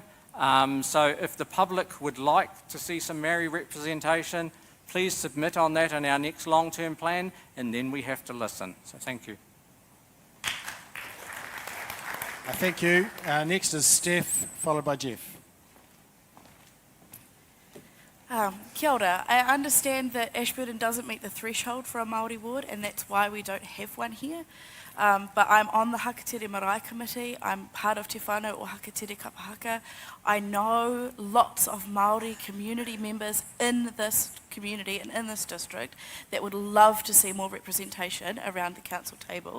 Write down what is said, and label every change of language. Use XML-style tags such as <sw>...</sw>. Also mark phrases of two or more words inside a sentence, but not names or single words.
<en>So if the public would like to see some Maori representation, please submit on that in our next long-term plan, and then we have to listen. So thank you. Thank you. Next is Steph, followed by Jeff.</en> <mi>Kia ora.</mi> <en>I understand that Ashburton doesn't meet the threshold for a Māori ward, and that's why we don't have one here. But I'm on the Hakatere Marae Committee. I'm part of Te Whānau o Hakatere Kapahaka. I know lots of Māori community members in this community and in this district that would love to see more representation around the council table.</en>